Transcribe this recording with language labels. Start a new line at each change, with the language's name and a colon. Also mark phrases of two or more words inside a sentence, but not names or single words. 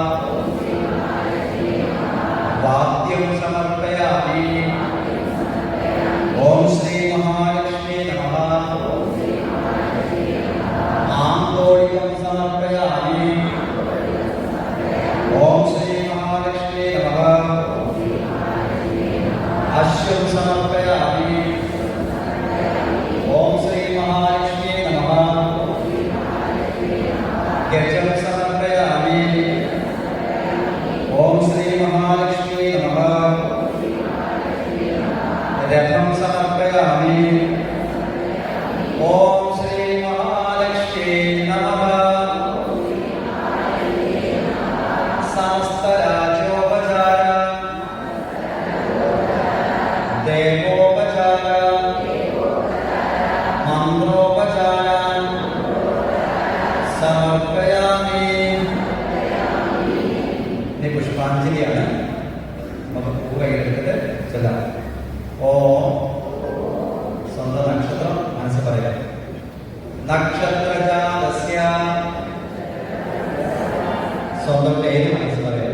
Sanskrit: വാദ്യം സമർപ്പയാമി. ഓം ശ്രീ മഹാലക്ഷ്മീ നമഃ. ആന്തോളികം സമർപ്പയാമി. ഓം ശ്രീ മഹാലക്ഷ്മീ നമഃ. अश्वं समर्पयामि। ओम श्री महालक्ष्मी नमः। गजं समर्पयामि। ओम श्री महालक्ष्मी नमः। रथं समर्पयामि। ओम श्री महालक्ष्मी नमः। समस्तराज्योपचार देवोपचार मंत्रोपचार സമർപ്പയാമി.
Malayalam: ഇനി പുഷ്പാഞ്ജലിയാണ്. നമുക്ക് പൂ കയ്യിലെടുത്തിട്ട് ചെല്ലാം. ഓം സ്വന്തം നക്ഷത്രം മനസ്സിൽ പറയാം. നക്ഷത്രജാതസ്യ സ്വന്തം പേര് മനസ്സിൽ പറയാം.